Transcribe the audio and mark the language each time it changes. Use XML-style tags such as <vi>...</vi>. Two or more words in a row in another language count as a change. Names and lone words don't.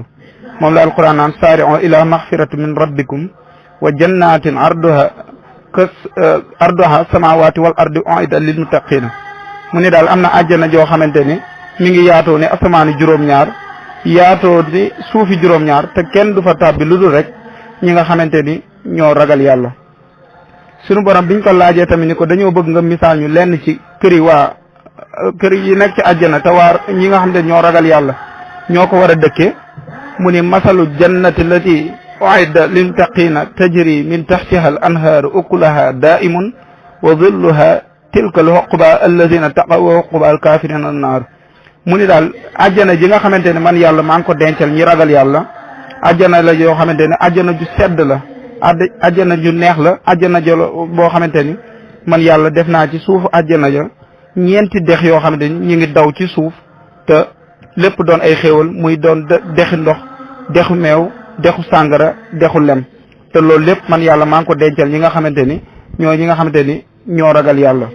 <wo>moom la alquran naan</wo> <ar>سارعوا إلى مغفرة من ربكم وجنة عرضها السماوات والأرض أعدت للمتقين</ar> <wo>mu ne daal am na àjjana joo xamante ni mi ngi yaatoo ne asamaani juróom-ñaar yaatoo ni suufi juróom-ñaar te kenn du fa tàbbi lu dul rek ñi nga xamante ni ñoo ragal yàlla. sunu borom biñ ko laajee tamit ni ko dañoo bëgg nga misaal ñu lenn ci kër yi nekk ci àjjana te waar ñi nga xamante ni ñoo ragal yàlla ñoo ko war a dëkkee mu ni masalu</wo> <ar>الجنة التي أعدت للمتقين تجري من تحتها الأنهار أكلها دائم وظلها تلك عقبى الذين اتقوا وعقبى الكافرين النار</ar> <wo>mu ni daal àjjana ji nga xamante ne man yàlla maa ngi ko dencal ñi ragal yàlla àjjana la yoo xamante ne àjjana ju sedd la àjjana ju neex la àjjana jo boo xamante ni man yàlla def naa ci suufu àjjana ja ñeenti dex yoo xamante ni ñu ngi daw ci suuf te lépp doon ay xéewal muy doon dexi ndox dexu meew dexu sàngara dexu lem te loolu lépp man yàlla maa ngi ko dencal ñi nga xamante ni ñi nga xamante ni ñoo ragal yàlla.</wo>